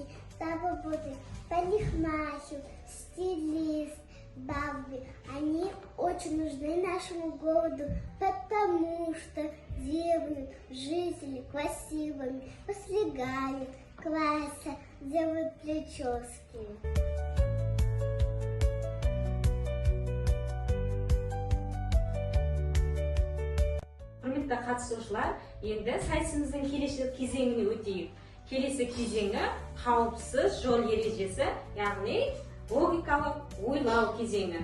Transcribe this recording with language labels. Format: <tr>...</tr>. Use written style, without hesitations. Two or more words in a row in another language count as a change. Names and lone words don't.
<ru>Там работает парикмахер, стилист, бабы. Они очень нужны нашему городу, потому что делают жители красивыми, постригают, красят, делают прически.</ru> <kk>Құрметті қатысушылар, енді сайысымыздың келесі кезеңіне өтейік. Келесі кезеңі қауіпсіз жол ережесі, яғни логикалық ойлау кезеңі.</kk>